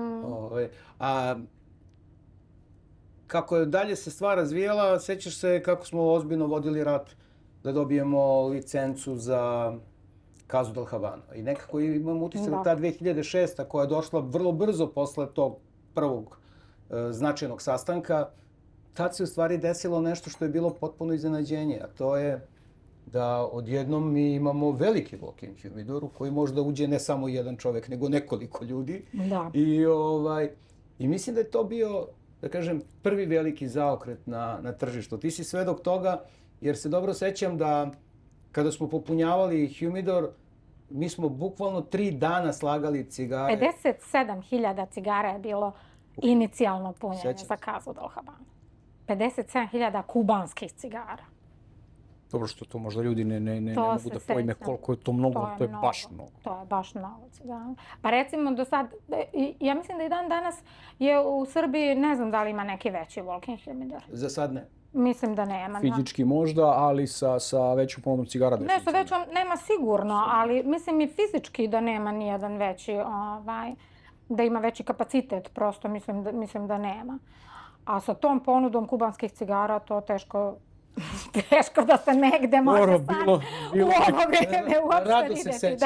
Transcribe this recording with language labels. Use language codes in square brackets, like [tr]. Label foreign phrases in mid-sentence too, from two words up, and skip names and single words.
[sr] Kako je dalje se stvar razvijala, sećaš se kako smo ozbiljno vodili rat da dobijemo licencu za Casu del Havana. I nekako imam utisak da ta 2006. koja je došla vrlo brzo posle tog prvog značajnog sastanka, tad se u stvari desilo nešto što je bilo potpuno iznenađenje, a to je da odjednom mi imamo veliki walk-in humidor u koji možda uđe ne samo jedan čovjek, nego nekoliko ljudi. Da. I mislim da je to bio, da kažem, prvi veliki zaokret na tržištu. Ti si svedok toga, jer se dobro sećam da kada smo popunjavali humidor, mi smo bukvalno 3 dana slagali cigare. 57.000 cigara je bilo inicijalno punjenje za Casu del Havana. 57.000 kubanskih cigara. Dobro što to možda ljudi ne mogu da pojme koliko je to mnogo, to je baš mnogo. To je baš mnogo cigara. Pa recimo do sad, ja mislim da i dan danas je u Srbiji, ne znam da li ima neki veći walk-in humidor. Za sad ne. Mislim da nema. Fizički možda, ali sa većom ponudom cigara. Ne, sa većom nema sigurno, ali mislim i fizički da nema nijedan veći, da ima veći kapacitet, prosto mislim da nema. A sa tom ponudom kubanskih cigara to teško da se negde može sad u ovo vrijeme uopšte vidjeti.